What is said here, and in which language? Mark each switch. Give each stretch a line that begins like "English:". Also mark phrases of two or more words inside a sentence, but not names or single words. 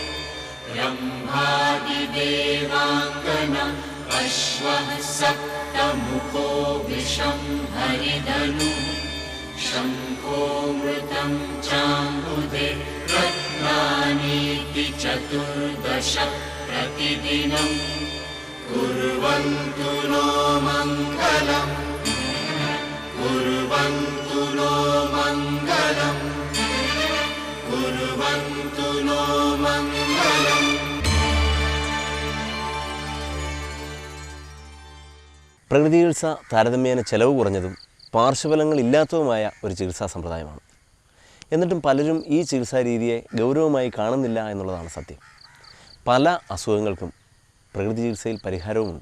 Sanskrit: रम्भादिदेवाङ्गन अश्वः सप्तमुखो विषं हरिधनु शङ्खो मृतं चाम्बुधे रत्नानीति चतुर्दश प्रतिदिनं कुर्वन्तु नो मङ्गलम् कुर्वन्तु नो मङ्गलम् कुर्वन्तु नो मङ्गलम्.
Malayalam: പ്രകൃതി ചികിത്സ താരതമ്യേന ചെലവ് കുറഞ്ഞതും പാർശ്വഫലങ്ങളില്ലാത്തതുമായ ഒരു ചികിത്സാ സമ്പ്രദായമാണ്. എന്നിട്ടും പലരും ഈ ചികിത്സാ രീതിയെ ഗൗരവമായി കാണുന്നില്ല എന്നുള്ളതാണ് സത്യം. പല അസുഖങ്ങൾക്കും പ്രകൃതി ചികിത്സയിൽ പരിഹാരവുമുണ്ട്.